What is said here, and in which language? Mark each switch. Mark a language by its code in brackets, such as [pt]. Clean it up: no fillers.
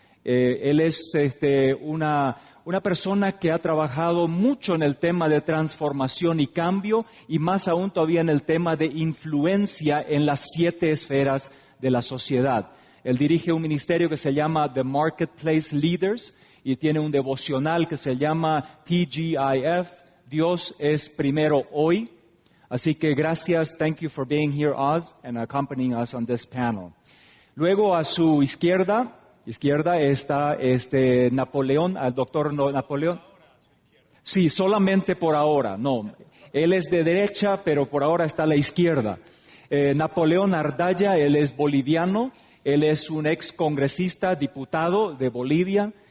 [es] Él es una persona que ha trabajado mucho en el tema de transformación y cambio y más aún todavía en el tema de influencia en las 7 esferas de la sociedad. Él dirige un ministerio que se llama The Marketplace Leaders y tiene un devocional que se llama TGIF, Dios es primero hoy. Así que gracias, [en] thank you for being here, Oz, and accompanying us on this panel. [es] Luego a su izquierda está Napoleón, al doctor Napoleón. Sí, solamente por ahora, no. Él es de derecha, pero por ahora está a la izquierda. Napoleón Ardaya, él es boliviano, él es un ex congresista, diputado de Bolivia.